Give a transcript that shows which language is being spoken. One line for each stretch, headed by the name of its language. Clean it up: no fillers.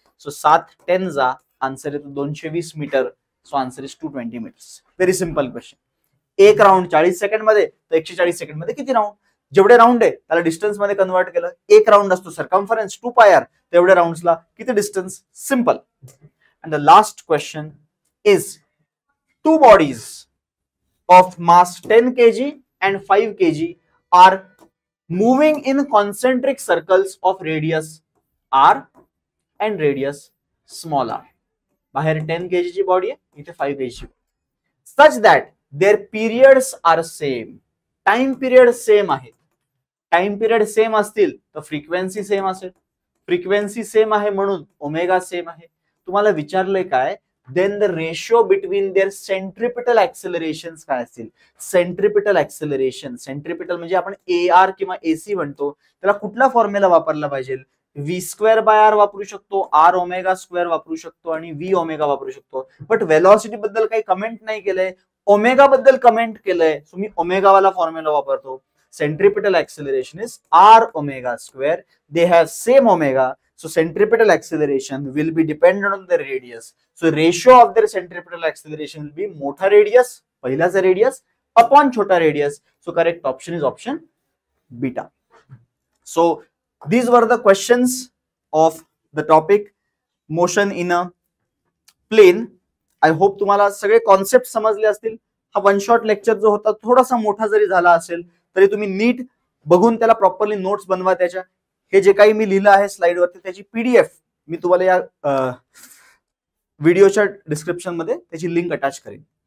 English: So 7 10 जा answer येतो 220 meter. So answer is 220 meters. Very simple question.
Marathi: एक round 40 second मध्ये तर 140 सेकंड मध्ये किती राउंड. जेवढे राउंड आहे त्याला डिस्टन्स मध्ये कन्वर्ट केलं. एक राउंड असतो सर्कम्फरन्स 2 πr. तेवढ्या राउंड्सला किती distance.
English: Simple. And the last question is 2 bodies of mass 10 kg and 5 kg are moving in concentric circles of radius r and radius small r.
Marathi: बाहेर 10 kg ची body आहे इथे 5 kg ची.
English: such that their periods are same.
Marathi: Time period same आहे. Time period same असतील तर frequency same असेल. Frequency same आहे म्हणून ओमेगा सेम आहे. तुम्हाला विचारलंय काय
English: then the ratio between their centripetal accelerations
Marathi: काय असतील. सेंट्रिपिटल ऍक्सेलरेशन सेंट्रिपिटल म्हणजे आपण AR किंवा AC म्हणतो. त्याला कुठला फॉर्म्युला वापरला पाहिजे v²/r वापरू शकतो, r ओमेगा स्क्वेअर वापरू शकतो आणि v ओमेगा वापरू शकतो. बट वेलॉसिटी बद्दल काही कमेंट नाही केलंय. ओमेगा बद्दल कमेंट केलंय. सो मी ओमेगा वाला फॉर्म्युला वापरतो.
English: centripetal acceleration is r omega square. They have same omega. So centripetal acceleration will be dependent on the radius. So ratio of their centripetal acceleration will be
Marathi: मोठा radius, पहिलाचा radius upon छोटा
English: radius. So correct option is option beta. So these were the questions of the topic motion in a plane. I hope
Marathi: तुम्हाला सगळे concept समजले असतील. हा one shot lecture जो होता थोडासा मोठा जरी झाला असेल तरी तुम्ही नीट बघून त्याला प्रॉपरली नोट्स बनवा. त्याच्या हे जे काही मी लिहिलं आहे स्लाइड वरती त्याची PDF मी तुम्हाला या व्हिडिओच्या डिस्क्रिप्शन मध्ये त्याची लिंक अटॅच करेन.